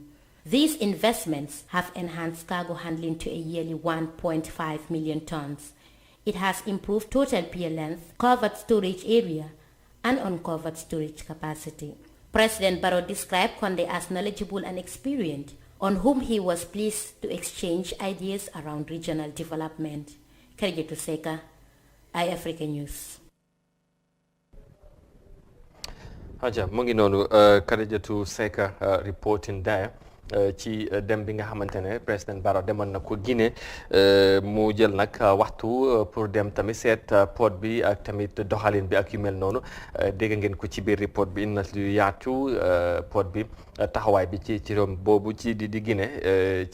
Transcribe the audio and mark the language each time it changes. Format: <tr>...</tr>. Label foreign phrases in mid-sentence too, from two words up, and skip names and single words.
<en>These investments have enhanced cargo handling to a yearly 1.5 million tons. It has improved total pier length, covered storage area, and uncovered storage capacity. President Barrow described Condé as knowledgeable and experienced, on whom he was pleased to exchange ideas around regional development. Khadijatu Seka, iAfrica News.</en> <wo>Haja mu ngi noonu Khadijatu Seka</wo> <en>reporting there</en> <wo>ci dem bi nga xamante ne président Barrow demoon na ko Guinée mu jël nag waxtu pour dem tamit seet port bi ak tamit doxalin bi ak yu mel noonu dégg ngeen ko ci biir report bi indi na lu yaatu port bi taxawaay bi ci réew boobu ci di Guinée</wo>